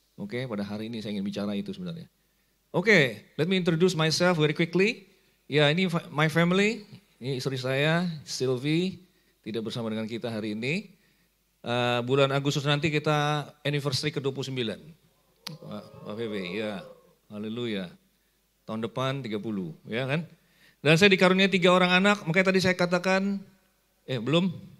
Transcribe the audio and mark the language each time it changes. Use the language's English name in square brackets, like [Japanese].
[Indonesian] Oke, pada hari ini saya ingin bicara itu sebenarnya. [English] Oke, let me introduce myself very quickly. [Indonesian] Ya, ini [English] my family, [Indonesian] ini istri saya, Sylvie, tidak bersama dengan kita hari ini. Bulan Agustus nanti kita anniversary ke-29. Pak Febe, ya, haleluya. Tahun depan 30, ya kan? Dan saya dikaruniai 3 orang anak, makanya tadi saya katakan, belum?